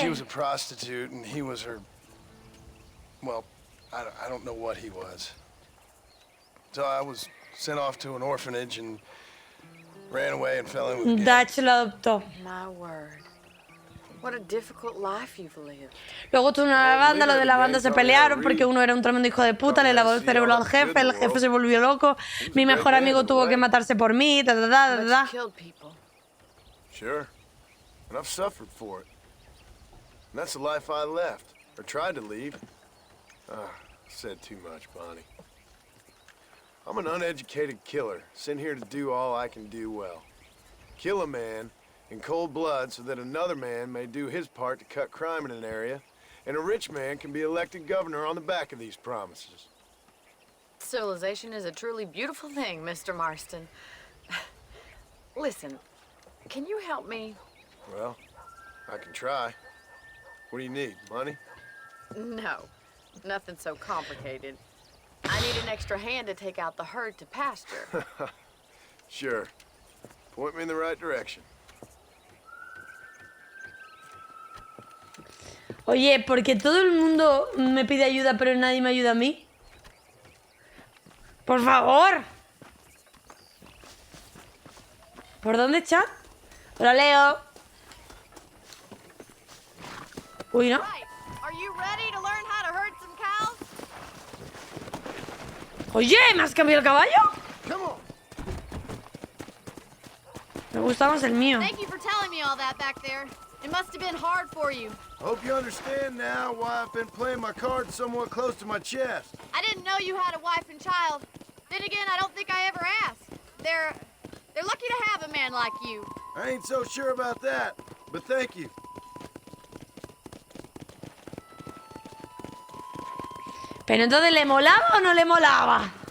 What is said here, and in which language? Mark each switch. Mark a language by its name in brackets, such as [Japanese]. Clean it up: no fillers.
[English] She was a prostitute and he was her, well, I don't know what he was. So I was sent off to an orphanage and ran away and fell in with gangs. [Spanish] Dutch lo adoptó. [English] My word. What a difficult life you've lived. [Spanish] Luego tuvo una banda, los de la banda se pelearon porque uno era un tremendo hijo de puta, le lavó el cerebro al jefe, el jefe se volvió loco, mi mejor amigo tuvo que matarse por mí, ta ta ta ta ta. [English] Sure. And I've suffered for it. And that's the life I left, or tried to leave. Said too much, Bonnie. I'm an uneducated killer, sent here to do all I can do well. Kill a man in cold blood so that another man may do his part to cut crime in an area, and a rich man can be elected governor on the back of these promises. Civilization is a truly beautiful thing, Mr. Marston. Listen, can you help me? Well, I can try. What do you need, money? No, nothing so complicated. I need an extra hand to take out the herd to pasture. Sure. Point me in the right direction. [Spanish] Oye, porque todo el mundo me pide ayuda, pero nadie me ayuda a mí. Por favor. ¿Por dónde, chat? Hola, Leo. Uy, no. [English] Are you ready to learn how to herd some cows? [Spanish] Oye, ¿me has cambiado el caballo? Me gusta más el mío. [English] Thank you for telling me all that back there. It must have been hard for you. Hope you understand now why I've been playing my cards somewhat close to my chest. I didn't know you had a wife and child. Then again, I don't think I ever asked. They're lucky to have a man like you. I ain't so sure about that, but thank you. [Spanish] Pero entonces, ¿le molaba o no le molaba?